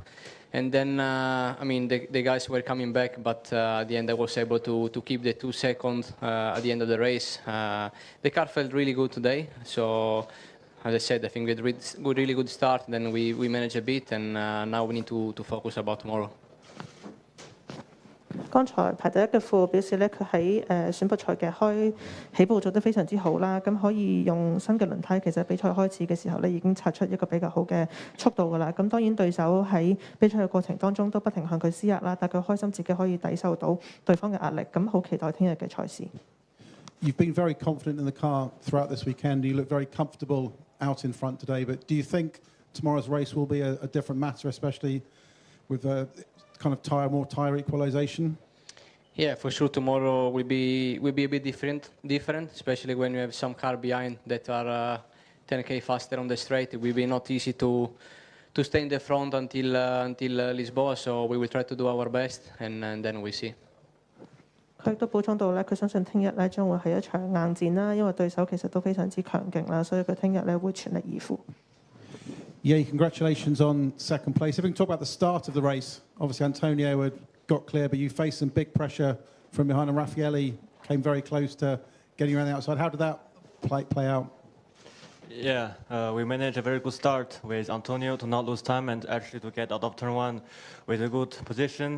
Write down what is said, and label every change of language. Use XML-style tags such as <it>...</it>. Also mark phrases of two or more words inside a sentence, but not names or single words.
<en>And then, I mean, the guys were coming back, but at the end I was able to keep the 2 seconds at the end of the race. The car felt really good today, so as I said, I think we had a really good start, then we managed a bit, and now we need to focus about tomorrow.</en> <yue>剛才排第一嘅富表示咧，佢喺選拔賽嘅起步做得非常之好啦，咁可以用新嘅輪胎，其實比賽開始嘅時候咧已經擦出一個比較好嘅速度㗎啦。咁當然對手喺比賽嘅過程當中都不停向佢施壓啦，但佢開心自己可以抵受到對方嘅壓力，咁好期待聽日嘅賽事。</yue> <en>You've been very confident in the car throughout this weekend. You look very comfortable out in front today, but do you think tomorrow's race will be a different matter, especially with kind of more tyre equalization? Yeah, for sure tomorrow will be a bit different, especially when you have some car behind that are 10k faster on the straight. It will be not easy to stay in the front until Lisboa, so we will try to do our best and then we see.</en> <yue>佢都補充到咧，佢相信聽日咧將會係一場硬戰啦，因為對手其實都非常之強勁啦，所以佢聽日咧會全力以赴。</yue> <en>Yeah, congratulations on second place. If we can talk about the start of the race, obviously Antonio had got clear, but you faced some big pressure from behind, and Raffaele came very close to getting around the outside. How did that play out? Yeah, we managed a very good start with Antonio to not lose time and actually to get out of turn one with a good position.</en>